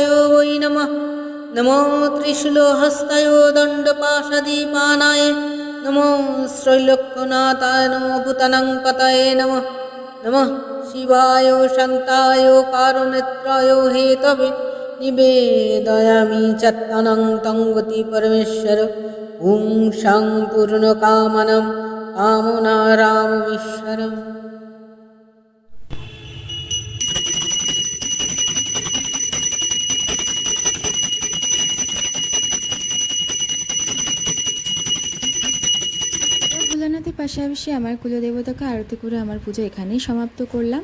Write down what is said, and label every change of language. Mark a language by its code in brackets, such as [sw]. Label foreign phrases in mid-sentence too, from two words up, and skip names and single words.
[sa] वै नमः नमो त्रिशूलहस्ताय दण्डपाशदीपानाय नमो श्रैलोक्यनाथाय नमो भूतानाङ्पतये नमः नमः शिवाय शान्ताय कारुनेत्राय हेतवे निवेदयामि चत्तानं तं गति परमेश्वर ॐ शां पूर्णकामनं कामनाराममीश्वरम्। [bn] ভোলানাথের পাশাপাশি আমার কুলদেবতাকে আরতি করে আমার পুজো এখানেই সমাপ্ত করলাম।